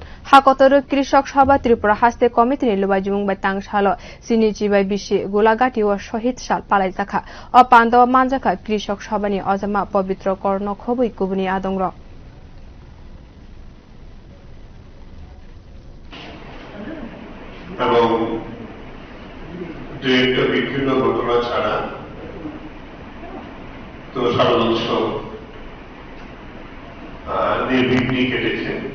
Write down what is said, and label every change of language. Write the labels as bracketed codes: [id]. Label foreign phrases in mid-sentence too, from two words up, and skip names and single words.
[trp] Hakotor Krishok sobha Tripura haste committee luajimung tangsalo sini bisi golaghati o Sahid sal palaijakha o panda manjakha Krishok sobhani ojama Pavitra Kar khobui kubuni adongrok [bn] এবং একটা বিভিন্ন ঘটনা ছাড়া তো সারা উৎসব নির্বিঘ্নে কেটেছে।